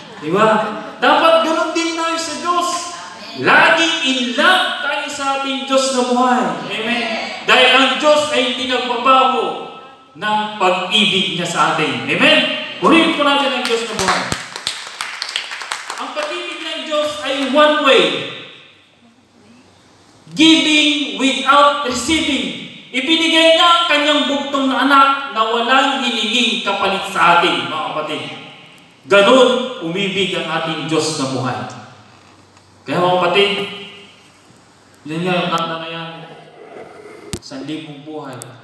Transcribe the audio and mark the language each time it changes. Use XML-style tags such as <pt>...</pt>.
<tl>Di ba? Dapat ganoon din tayo sa Diyos. Laging in love tayo sa ating Diyos na buhay. Amen? Dahil ang Diyos ay hindi nagbabago ng pag-ibig niya sa atin. Amen? Purihin po natin ang Diyos na buhay. Ang pag-ibig ng Diyos ay one way.</tl> <en>Giving without receiving.</en> <tl>Ibinigay niya ang kanyang bugtong na anak na walang hininging kapalit sa atin, mga kapatid. Ganon umibig ang ating Diyos na buhay. Kaya mga kapatid, yun nga yung kanta na yan, 1,000 buhay.</tl>